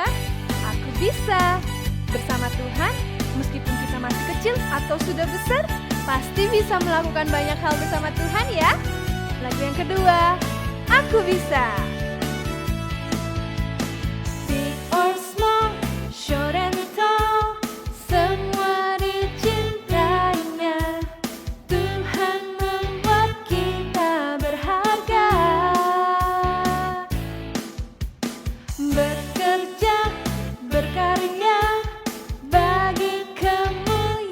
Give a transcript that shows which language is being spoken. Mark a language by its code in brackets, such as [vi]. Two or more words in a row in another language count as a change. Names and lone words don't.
[id] Aku bisa. Bersama Tuhan, meskipun kita masih kecil atau sudah besar, pasti bisa melakukan banyak hal bersama Tuhan ya. Lagu yang kedua, Aku Bisa. [en] Big or small, short and tall, [id] semua dicintainya. Tuhan membuat kita berharga. Bekerja, berkarya bagi kemuliaan